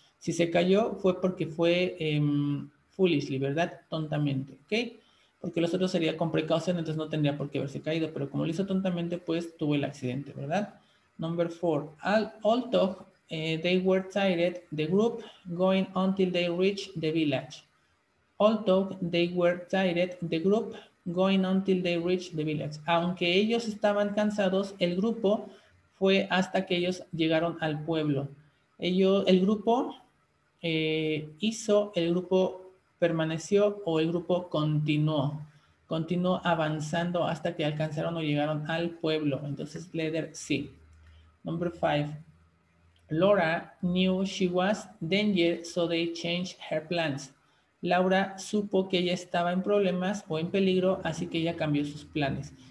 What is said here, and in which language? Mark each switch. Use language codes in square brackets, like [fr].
[es] Si se cayó fue porque fue foolishly, ¿verdad? Tontamente, ¿ok? Porque los otros sería con precaución, entonces no tendría por qué haberse caído, pero como lo hizo tontamente, pues tuvo el accidente, ¿verdad? [en] Number 4. Although they were tired, the group going until they reached the village. Although they were tired, the group going until they reached the village. [es] Aunque ellos estaban cansados, el grupo fue hasta que ellos llegaron al pueblo. El grupo el grupo permaneció o el grupo continuó. continuó avanzando hasta que alcanzaron o llegaron al pueblo. Entonces, [en] letter C. Number 5. Laura knew she was danger, so they changed her plans. [es] Laura supo que ella estaba en problemas o en peligro, así que ella cambió sus planes.